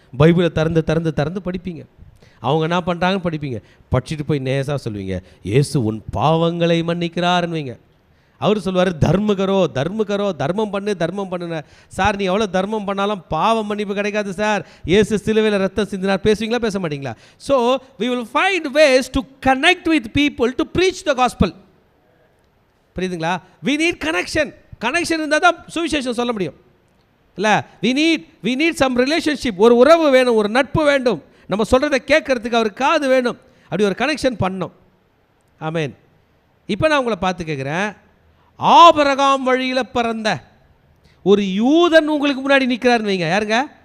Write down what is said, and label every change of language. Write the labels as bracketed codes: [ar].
[ta] பைபிளை திறந்து படிப்பீங்க. அவங்க என்ன பண்ணுறாங்கன்னு படிப்பீங்க. படிச்சுட்டு போய் நேசாக சொல்லுவீங்க, இயேசு உன் பாவங்களை மன்னிக்கிறாருன்னுவீங்க. அவர் சொல்லுவார், தர்மம் பண்ணுன. சார் நீ எவ்வளோ தர்மம் பண்ணாலும் பாவ மன்னிப்பு கிடைக்காது சார், இயேசு சிலுவையில் ரத்தம் சிந்தினார். பேசுவீங்களா பேச மாட்டீங்களா? [en] So we will find ways to connect with people to preach the gospel. [ta] புரியுதுங்களா? [en] we need [ta] கனெக்ஷன் இருந்தால் தான் சுவிசேஷம் சொல்ல முடியும். இல்லை, [en] we need some relationship. [ta] ஒரு உறவு வேணும், ஒரு நட்பு வேண்டும், நம்ம சொல்கிறத கேட்கறதுக்கு அவர் காது வேணும். அப்படி ஒரு கனெக்ஷன் பண்ணோம். ஆமேன். இப்போ நான் உங்களை பார்த்து கேட்குறேன், ஆபிரகாம் வழியில் பிறந்த ஒரு யூதன் உங்களுக்கு முன்னாடி நிற்கிறாருன்னு வைங்க, யாருங்க?